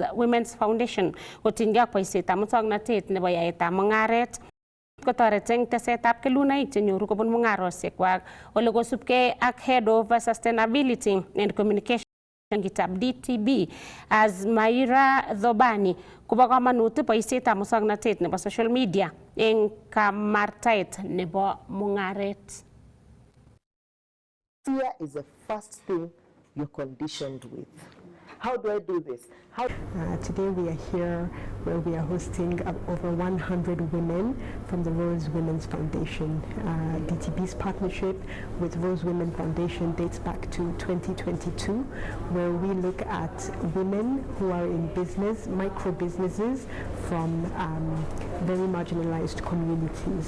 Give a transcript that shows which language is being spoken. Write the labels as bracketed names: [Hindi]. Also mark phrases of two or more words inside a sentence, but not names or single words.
[Kalenjin] Women's Foundation kotinygei ak boisietab muswoknotet nebo yaetab mung'aret kotoret eng tesetab kelunoik chenyoru kobun mung'arosiekwak ole kosubkei ak [English] Head of Sustainability and Communication [Kalenjin] kitab DTB Maira Dhobani kobo kamanut boisietab muswoknotet nebo [English] social media [Kalenjin] eng kamartaet nebo mung'aret. [English] Fear is the first thing you're conditioned with. How do I do this? Today we are here where we are hosting over 100 women from the Rose Women's Foundation. DTB's partnership with Rose Women Foundation dates back to 2022, where we look at women who are in business, micro businesses from very marginalized communities.